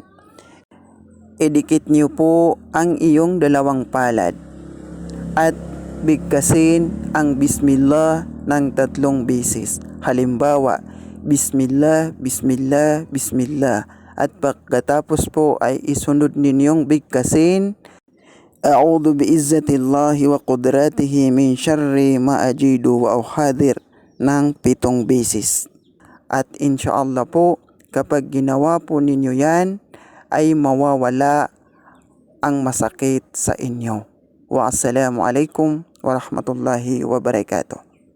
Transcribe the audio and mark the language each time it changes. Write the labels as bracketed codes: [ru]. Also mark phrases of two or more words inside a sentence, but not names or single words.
[tl] Idikit niyo po ang iyong dalawang palad at bigkasin ang Bismillah ng 3 beses. Halimbawa, [ar] بسم الله بسم الله بسم الله. [tl] At pagkatapos po ay isunod ninyong bigkasin, [ar] أعوذ بعزة الله وقدرته من شر ما أجد وأحاذر [tl] ng 7 beses. At insyaallah po, kapag ginawa po ninyo yan, ay mawawala ang masakit sa inyo. [ar] والسلام عليكم ورحمة الله وبركاته.